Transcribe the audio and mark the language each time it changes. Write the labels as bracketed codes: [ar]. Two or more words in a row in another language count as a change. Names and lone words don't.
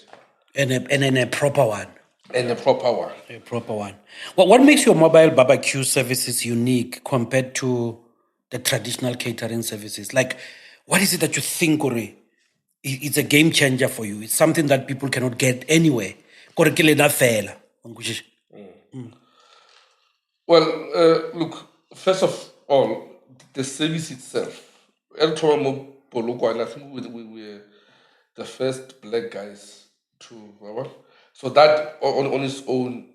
[en] And a proper one. And a proper one. A proper one. Well, what makes your mobile barbecue services unique compared to the traditional catering services? Like, what is it that you think, Ore, it's a game changer for you? It's something that people cannot get anywhere. [tn] Kore ke lena fela. [en] Well, look, first of all, the service itself. I think we were the first black guys to. So that on its own.